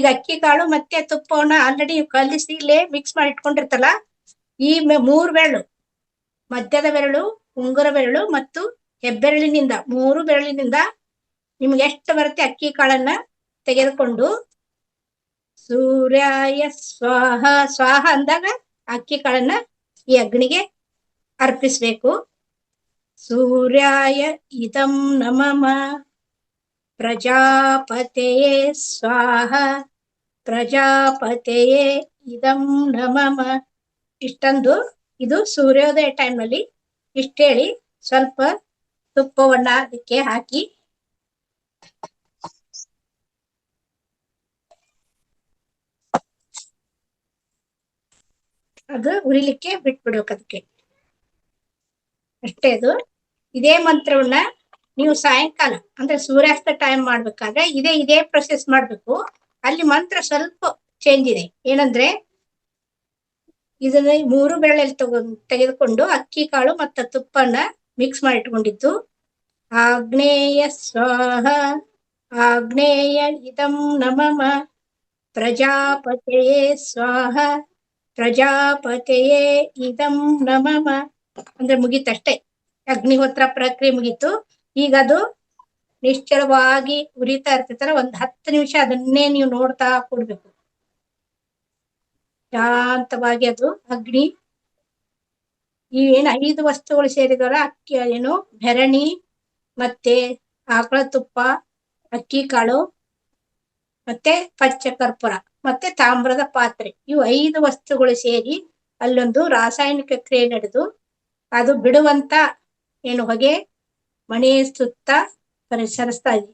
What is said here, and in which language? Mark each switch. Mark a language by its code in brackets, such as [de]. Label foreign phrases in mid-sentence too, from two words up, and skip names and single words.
[kn] ಅಕ್ಕಿ ಕಾಳು ಮತ್ತೆ ತುಪ್ಪವನ್ನ ಆಲ್ರೆಡಿ ಕಲಿಸಿ ಇಲ್ಲೇ ಮಿಕ್ಸ್ ಮಾಡಿ ಇಟ್ಕೊಂಡಿರ್ತಲ್ಲ, ಈ 3 ಬೆರಳು, ಮಧ್ಯದ ಬೆರಳು, ಉಂಗುರ ಬೆರಳು ಮತ್ತು ಹೆಬ್ಬೆರಳಿನಿಂದ 3 ಬೆರಳಿನಿಂದ ನಿಮ್ಗೆ ಎಷ್ಟು ಬರುತ್ತೆ ಅಕ್ಕಿ ಕಾಳನ್ನ ತೆಗೆದುಕೊಂಡು [sa] ಸೂರ್ಯಾಯ ಸ್ವಾಹ ಸ್ವಾಹ [kn] ಅಂದಾಗ ಅಕ್ಕಿ ಕಾಳನ್ನ ಈ ಅಗ್ನಿಗೆ ಅರ್ಪಿಸ್ಬೇಕು. [sa] ಸೂರ್ಯಾಯ ಇದಂ ನಮಃ ಪ್ರಜಾಪತೆಯೇ ಸ್ವಾಹ ಪ್ರಜಾಪತೆಯೇ ಇದಂ ನಮಃ. [kn] ಇಷ್ಟೊಂದು ಇದು ಸೂರ್ಯೋದಯ ಟೈಮ್ನಲ್ಲಿ ಇಷ್ಟ ಹೇಳಿ ಸ್ವಲ್ಪ ತುಪ್ಪವನ್ನ ಅದಕ್ಕೆ ಹಾಕಿ ಅದು ಉರಿಲಿಕ್ಕೆ ಬಿಟ್ಬಿಡ್ಬೇಕು. ಅದಕ್ಕೆ ಅಷ್ಟೇ. ಅದು ಇದೇ ಮಂತ್ರವನ್ನ ನೀವು ಸಾಯಂಕಾಲ ಅಂದ್ರೆ ಸೂರ್ಯಾಸ್ತ ಟೈಮ್ ಮಾಡ್ಬೇಕಾದ್ರೆ ಇದೇ ಪ್ರೊಸೆಸ್ ಮಾಡ್ಬೇಕು. ಅಲ್ಲಿ ಮಂತ್ರ ಸ್ವಲ್ಪ ಚೇಂಜ್ ಇದೆ. ಏನಂದ್ರೆ ಇದನ್ನ 3 ಬೆರಳಲ್ಲಿ ತೆಗೆದುಕೊಂಡು ಅಕ್ಕಿ ಕಾಳು ಮತ್ತು ತುಪ್ಪನ ಮಿಕ್ಸ್ ಮಾಡಿ ಇಟ್ಕೊಂಡಿದ್ದು [sa] ಆಗ್ನೇಯ ಸ್ವಾಹ ಆಗ್ನೇಯ ಇದಂ ನಮಃ ಪ್ರಜಾಪತೆಯೇ ಸ್ವಾಹ ಪ್ರಜಾಪತೆಯೇ ಇದಂ ನಮಃ [kn] ಅಂದ್ರೆ ಮುಗೀತಷ್ಟೇ. ಅಗ್ನಿಹೋತ್ರ ಪ್ರಕ್ರಿಯೆ ಮುಗೀತು. ಈಗ ಅದು ನಿಶ್ಚಲವಾಗಿ ಉರಿತಾ ಇರ್ತಿರ್ತಾರ. 10 ನಿಮಿಷ ಅದನ್ನೇ ನೀವು ನೋಡ್ತಾ ಕೊಡ್ಬೇಕು. ಶಾಂತವಾಗಿ ಅದು ಅಗ್ನಿ ಈ ಏನು 5 ವಸ್ತುಗಳು ಸೇರಿದವಲ್ಲ, ಅಕ್ಕಿ ಏನು ಬೆರಣಿ ಮತ್ತೆ ಆಕಳ ತುಪ್ಪ, ಅಕ್ಕಿ ಕಾಳು ಮತ್ತೆ ಪಚ್ಚ ಕರ್ಪೂರ ಮತ್ತೆ ತಾಮ್ರದ ಪಾತ್ರೆ, ಇವು 5 ವಸ್ತುಗಳು ಸೇರಿ ಅಲ್ಲೊಂದು ರಾಸಾಯನಿಕ ಕ್ರಿಯೆ ನಡೆದು ಅದು ಬಿಡುವಂತ ಏನು ಹೊಗೆ ಮನೆಯ ಸುತ್ತ ಪರಿಸರಿಸ್ತಾ ಇದೆ.